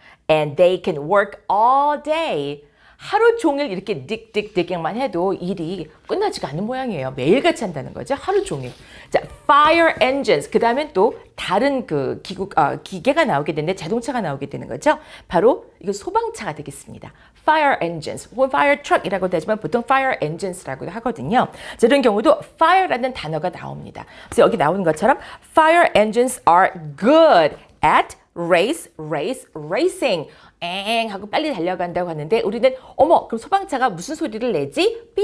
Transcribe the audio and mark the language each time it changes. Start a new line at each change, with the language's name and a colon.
English: And they can work all day.
Korean: 하루 종일 이렇게 digging만 해도 일이 끝나지가 않는 모양이에요. 매일같이 한다는 거죠. 하루 종일. 자, fire engines. 그 다음엔 또 다른 기계가 나오게 되는데 자동차가 나오게 되는 거죠. 바로 이거 소방차가 되겠습니다. fire engines 혹은 fire truck이라고도 하지만 보통 fire engines라고도 하거든요. 자, 이런 경우도 fire라는 단어가 나옵니다. 그래서 여기 나오는 것처럼
English: fire engines are good at racing.
Korean: 하고 빨리 달려간다고 하는데 우리는 그럼 소방차가 무슨 소리를 내지?